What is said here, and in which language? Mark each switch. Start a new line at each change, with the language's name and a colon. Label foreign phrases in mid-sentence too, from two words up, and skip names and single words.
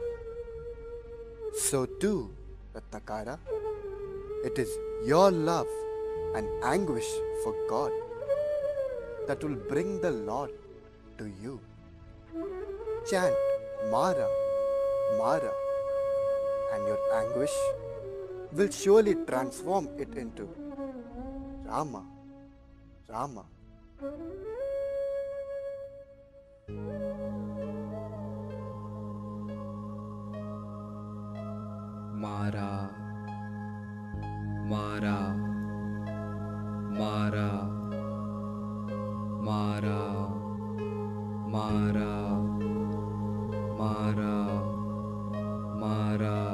English: So too, Ratnakara, it is your love and anguish for God that will bring the Lord to you. Chant Mara, Mara, and your anguish will surely transform it into Rama, Rama. Mara, Mara, Mara, Mara, Mara, Mara, Mara,